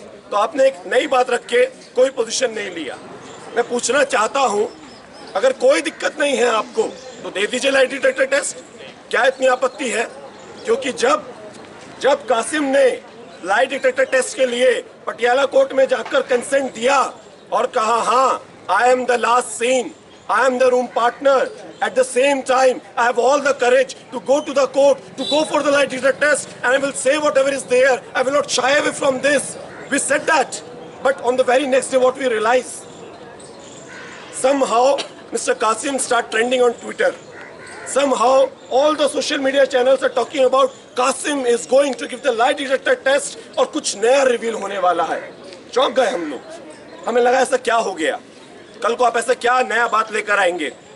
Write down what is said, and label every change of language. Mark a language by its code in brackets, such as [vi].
[hi] तो आपने एक नई बात रख के कोई पोजीशन नहीं लिया। मैं पूछना चाहता हूं, अगर कोई दिक्कत नहीं है आपको तो दे दीजिए लाई डिटेक्टर टेस्ट, क्या इतनी आपत्ति है? क्योंकि जब कासिम ने लाई डिटेक्टर टेस्ट के लिए पटियाला कोर्ट में जाकर कंसेंट दिया और कहा हाँ [en] I am the last scene, I am the room partner. At the same time, I have all the courage to go to the court, to go for the lie detector test, and I will say whatever is there. I will not shy away from this. We said that, but on the very next day what we realized, somehow Mr. Qasim start trending on Twitter. Somehow all the social media channels are talking about Qasim is going to give the lie detector test [hi] और कुछ नया reveal होने वाला है। चौंक गए हम लोग, हमें लगा ऐसा क्या हो गया, कल को आप ऐसा क्या नया बात लेकर आएंगे।